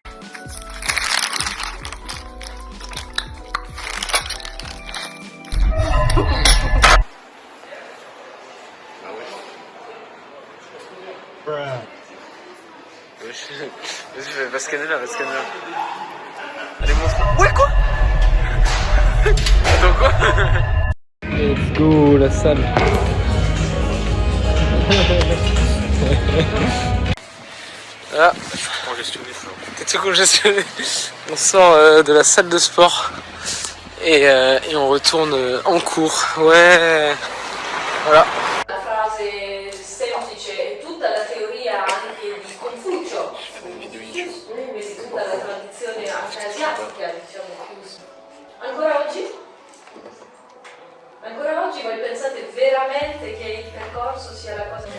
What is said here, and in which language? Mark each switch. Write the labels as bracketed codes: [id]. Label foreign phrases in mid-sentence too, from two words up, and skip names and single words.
[fr] Va scanner là. Allez, montre. Ouais, quoi? Attends, quoi? [en] Let's go, [fr] la salle. Ah, je suis congestionné. T'es tout congestionné. On sort de la salle de sport et on retourne en cours. Ouais. Voilà. [it] La frase semplice è tutta la teoria anche di Confucio, quindi tutta la tradizione anche asiatica, diciamo più. Ancora oggi voi pensate veramente che il percorso sia la cosa?